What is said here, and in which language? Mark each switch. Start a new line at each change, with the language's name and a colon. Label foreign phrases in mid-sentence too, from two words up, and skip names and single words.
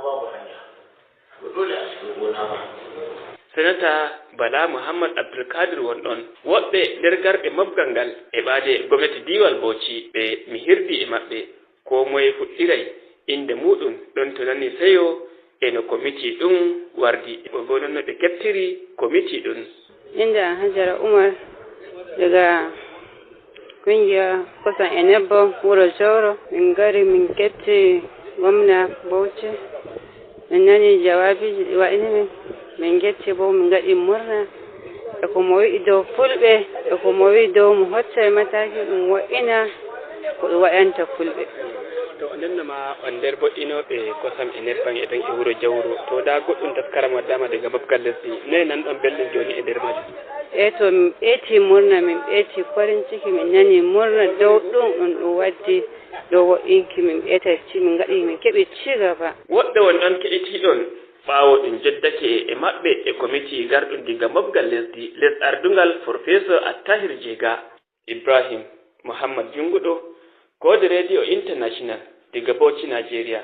Fula: Senata Bala Muhammad Abdulkadir wonɗon woɓɓe nder garɓe mobgal ngal e ɓaade gwamnati diwal Bauchi ɓe mi hirdi e maɓɓe ko moye fuɗɗiray inde muɗum ɗon to nani seyo e no komiti ɗum wardi bo non no ɓe keɓtiri komiti ɗum. Inda Hajara Umar
Hausa: daga kungiya
Fula: kusan enebbo wuro Jauro min gari min keɓti gwamna Bauchi min nani jawabi wa'ini min getti bo min gaɗi murna e ko mo wi'i dow fulɓe e ko mo wi'i dow mo hocca mataki ɗum wa'ina ko ɗum waɗanta fulɓe. To onon ma on nder boɗɗinoɓe kosam e nebban e ɗon e wuro Jawro to da goɗɗum taskaram waddama daga mobgal lesdi noye nan ɗon belɗum joni e nder majum? To min ɓeeti murna min ɓeeti
Hausa: farin ciki
Fula: min nani murna dow ɗum waddi dow woɗɗinki min ɓeetati min gaɗi min keɓi cigaba. Woɓɓe wonɗon keɗitiɗon ɓawo ɗum jeddake e maɓɓe e komiti garɗum diga mobgal lesdi les ardungal Professeur Attahiru Jiga. Ibrahim Muhammad Junguɗo Code Radio International diga Bauchi Nigeria.